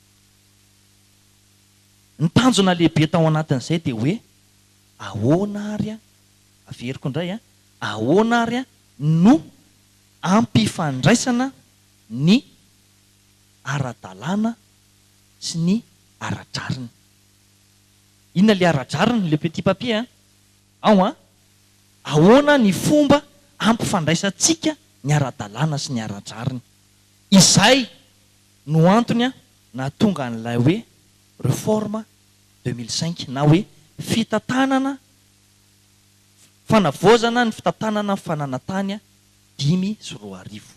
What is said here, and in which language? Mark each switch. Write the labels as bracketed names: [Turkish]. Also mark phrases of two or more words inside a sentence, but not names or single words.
[Malagasy] ny tanjona lehibe tao anatin'izay dia hoe ahoana ary a averiko indray a ahoana ary a no ampifandraisana ny ara-dalàna sy ny ara-drazana inona le ara-drazana [French] le petit papier [Malagasy] a ao a ahoana ny fomba ampifandraisantsika ny ara-dalàna sy ny ara-drazana izay no antony a na tonga n'ilay hoe réforme 2005 na hoe fitantanana fanavozana ny fitantanana fananantany 5